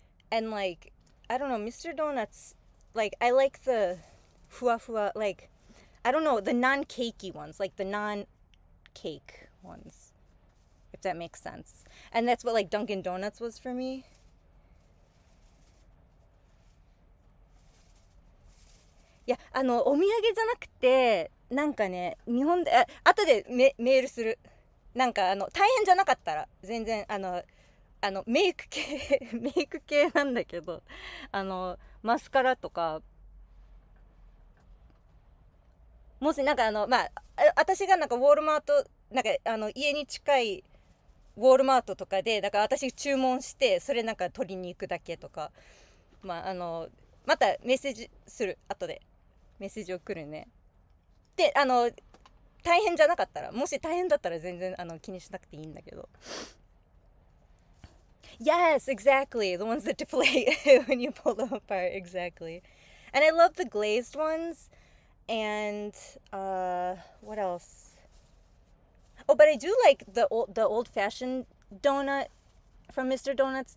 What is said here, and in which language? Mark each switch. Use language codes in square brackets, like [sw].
[en] And like I don't know, Mr. Donuts, like I like the fua fua, like I don't know, the non-cakey ones, like the non-cake ones, if that makes sense. And that's what like Dunkin' Donuts was for me. [ja] いやお土産じゃなくて、なんかね日本で後でメールする。なんか大変じゃなかったら全然メイク系メイク系なんだけど、マスカラとか、もしなんかまあ私がなんかウォールマート、なんか家に近いウォールマートとかで、だから私注文してそれなんか取りに行くだけとか、まあまたメッセージする、後でメッセージ送るね。で大変じゃなかったら、もし大変だったら全然気にしなくていいんだけど。 [en] Yes, exactly. The ones that deflate when you pull them apart. Exactly. And I love the glazed ones. And what else? Oh, but I do like the old fashioned donut from Mr. Donuts.